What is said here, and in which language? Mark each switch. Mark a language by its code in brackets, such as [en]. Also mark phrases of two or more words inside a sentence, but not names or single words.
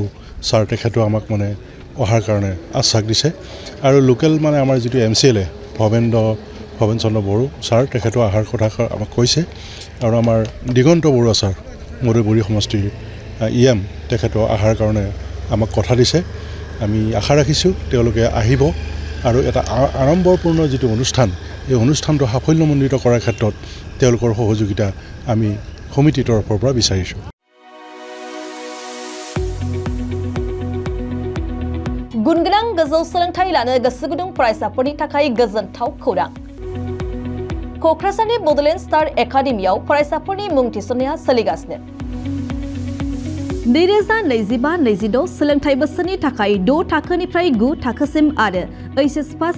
[as] ছাৰ তেখেতেও আমাক মানে অহাৰ কাৰণে আশ্বাস দিছে আৰু লোকেল মানে আমাৰ যিটো MCLA ভৱেন চন্দ্ৰ বড়ো ছাৰ তেখেতেও অহাৰ কথা আমাক কৈছে আৰু আমাৰ দিগন্ত বৰুৱা ছাৰ মধুবুৰী সমষ্টিৰ EM তেখেতেও অহাৰ কাৰণে আমাক কথা দিছে আমি আশা ৰাখিছোঁ তেওঁলোকে আহিব আৰু এটা আড়ম্বৰপূৰ্ণ যিটো অনুষ্ঠান এই অনুষ্ঠানটো সাফল্যমণ্ডিত কৰাৰ ক্ষেত্ৰত তেওঁলোকৰ সহযোগিতা আমি সমিতিৰ তৰফৰ পৰা বিচাৰিছোঁ [brx] गुनगोनां गोजौ सोलोंथाइ लानो गोसो गुदुं फरायसाफोरनि थाखाय गोजोनथाव खौरां क'क्राझारनि बड'लेण्ड स्टार एकाडेमियाव फरायसाफोरनि मुं थिसननाया सोलिगासिनो 2025-26 सोलोंथाइ बोसोरनि थाखाय 6 थाखोनिफ्राय 9 थाखोसिम आरो HS फार्स्ट